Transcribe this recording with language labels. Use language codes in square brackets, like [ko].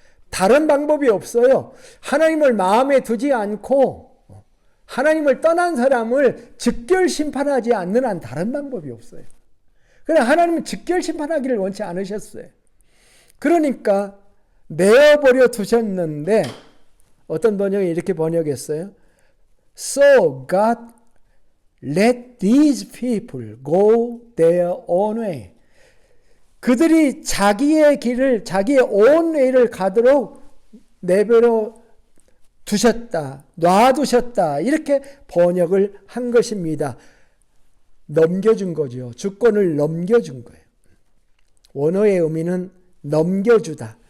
[ko] 다른 방법이 없어요. 하나님을 마음에 두지 않고 하나님을 떠난 사람을 즉결 심판하지 않는 한 다른 방법이 없어요. 그러나 하나님은 즉결 심판하기를 원치 않으셨어요. 그러니까 내어버려 두셨는데 어떤 번역이 이렇게 번역했어요. [en] So God let these people go their own way. [ko] 그들이 자기의 길을 자기의 [en] own way [ko] 를 가도록 내버려 두셨다. 놔두셨다. 이렇게 번역을 한 것입니다. 넘겨준 거죠. 주권을 넘겨준 거예요. 원어의 의미는 넘겨주다.